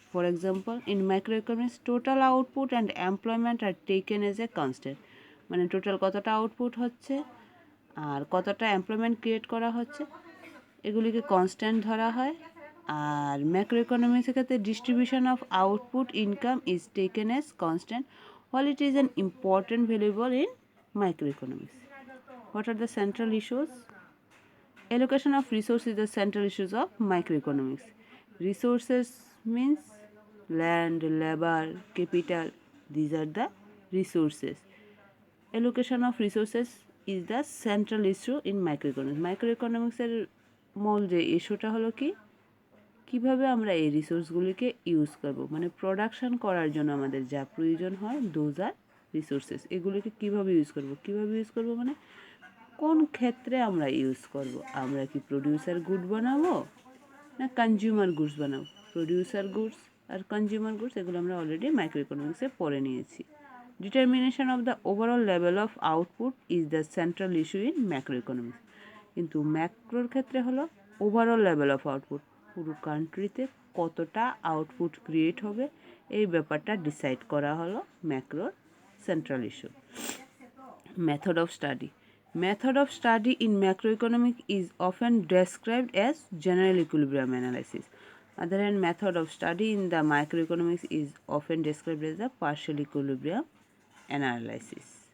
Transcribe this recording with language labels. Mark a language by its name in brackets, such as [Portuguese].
[English] for example, in micro economics total output and employment are taken as a constant, [Bangla] মানে total কতটা output হচ্ছে আর কতটা employment create করা হচ্ছে, এগুলিকে কনস্ট্যান্ট ধরা হয়। [English] আর ম্যাক্রো ইকোনমিক্সের ক্ষেত্রে distribution of output income is taken as constant while it is an important variable in microeconomics. What are the central issues? Allocation of resources is the central issues of microeconomics. Resources means land, labor, capital. These are the resources. Allocation of resources is the central issue in microeconomics. [Bangla] Microeconomics এর মূল যে ইস্যুটা হলো কি, কিভাবে আমরা এই রিসোর্সগুলিকে use করব, মানে প্রোডাকশন করার জন্য আমাদের যা প্রয়োজন হয় [English] those are resources, [Bangla] এগুলিকে কিভাবে ইউজ করব মানে কোন ক্ষেত্রে আমরা ইউজ করব। আমরা কি প্রোডিউসার গুড বানাবো না কনজিউমার গুডস বানাবো? প্রোডিউসার গুডস আর কনজিউমার গুডস এগুলো আমরা অলরেডি মাইক্রো ইকোনমিক্সে পড়ে নিয়েছি। [English] Determination of the overall level of output is the central issue in macro economics. [Bangla] কিন্তু ম্যাক্রোর ক্ষেত্রে হলো ওভারঅল লেভেল অফ আউটপুট, পুরো কান্ট্রিতে কতটা আউটপুট ক্রিয়েট হবে এই ব্যাপারটা ডিসাইড করা হলো ম্যাক্রোর central issue. [English] Method of study. Method of study in macroeconomics is often described as general equilibrium analysis. Other hand, method of study in the microeconomics is often described as the partial equilibrium analysis.